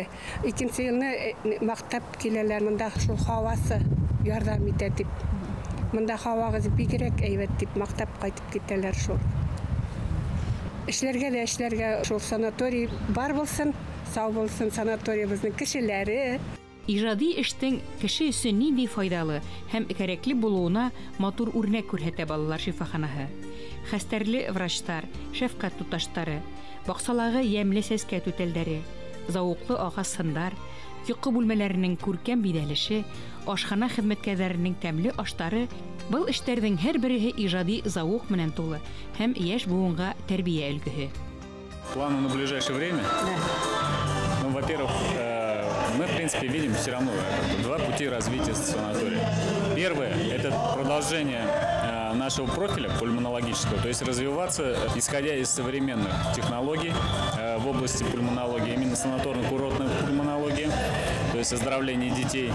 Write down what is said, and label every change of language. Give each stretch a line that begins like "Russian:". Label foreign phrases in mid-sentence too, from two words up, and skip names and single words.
Tatar: Икенче елны мактап киләләр, монда шул һавасы ярдәм итә дип. Монда һавагыз бигрәк әйбәт дип мактап кайтып китәләр шул. Эшләргә шул санаторий бар булсын, сау булсын санаториябызның кешеләре.
Bashkir: Ижади эштең кеше өсөн нинди файдалы һәм кәрәкле булуына матур үрнәк күрһәтә балалар шифаханаһы. Хәстәрле врачлар, шәфкать туташтары, баксалагы ямьле сәскә түтәлдәре, зауыклы агас сындар, йокы бүлмәләренең күркәм бидәлеше, ашхана хезмәткәрләренең тәмле аштары Был эштәрҙең һәр береһе ижади зауыҡ менән тулы һәм йәш буынға тәрбиә өлгөһө.
Russian: Планы на ближайшее время? Ну, во-первых, мы, в принципе, видим все равно два пути развития санатория. Первое – это продолжение нашего профиля пульмонологического, то есть развиваться, исходя из современных технологий в области пульмонологии, именно санаторно-курортной пульмонологии, то есть оздоровление детей.